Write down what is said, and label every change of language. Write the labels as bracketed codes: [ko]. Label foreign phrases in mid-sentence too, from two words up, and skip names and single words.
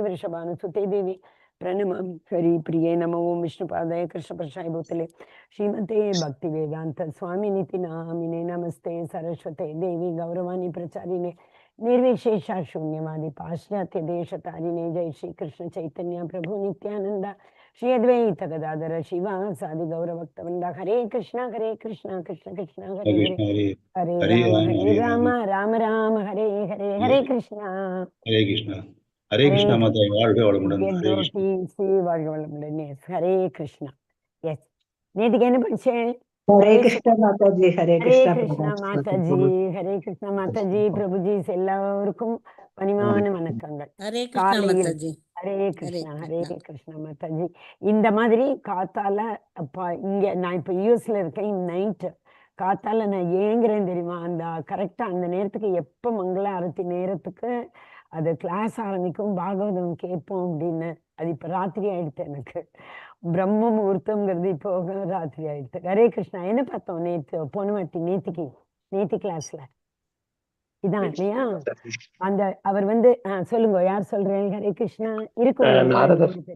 [sa] वृषभानुसुते देवी प्रणमामि हरि प्रिये नमो ओं विष्णुपादाय कृष्ण प्रसाय भूतले श्रीमते भक्ति वेदांत स्वामी निति नामिने नमस्ते सरस्वते देवी गौरवाणी प्रचारिणे निर्विशेषा शून्यवादी पाश्चात्य देश तारिणे जय श्री कृष्ण चैतन्य प्रभु नित्यानंद श्री अद्वैत गदाधर शिवा सादि गौर भक्तवृंद हरे कृष्णा कृष्ण कृष्ण हरे हरे हरे राम राम राम हरे हरे हरे कृष्णा [hi] हरे कृष्णा माता [ta] வாழ்க வளமுடன் [hi] हरे कृष्णा [ta] வாழ்க வளமுடன் [hi] हरे कृष्णा यस [ta] நேத்துக்கு என்ன படிச்சேன் [hi] हरे कृष्ण माता जी हरे कृष्णा माता जी हरे कृष्णा माता जी प्रभु जी [ta] எல்லாருக்கும் பணிவான வணக்கங்கள் [hi] हरे कृष्णा माता जी हरे कृष्णा माता जी [ta] இந்த மாதிரி காத்தால இங்க நான் இப்ப யூஎஸ்ல இருக்கேன் நைட் காத்தால நான் ஏங்குறேன் தெரியுமா அந்த கரெக்டா அந்த நேரத்துக்கு எப்ப மங்கள ஆரத்தி நேரத்துக்கு அது கிளாஸ் ஆரம்பிக்கும் பாகவதம் கேட்போம் அப்படின்னு அது இப்ப ராத்திரி ஆயிடுத்து எனக்கு பிரம்ம முகூர்த்தம்ங்கிறது இப்போ ராத்திரி ஆயிடுத்து [hi] हरे कृष्णा [ta] என்ன பார்த்தோம் நேத்து போன வாட்டி நேத்தி கிளாஸ்ல இதான் இல்லையா அந்த அவர் வந்து சொல்லுங்க யார் சொல்றேன் [hi] हरे कृष्णा [ta] இருக்கு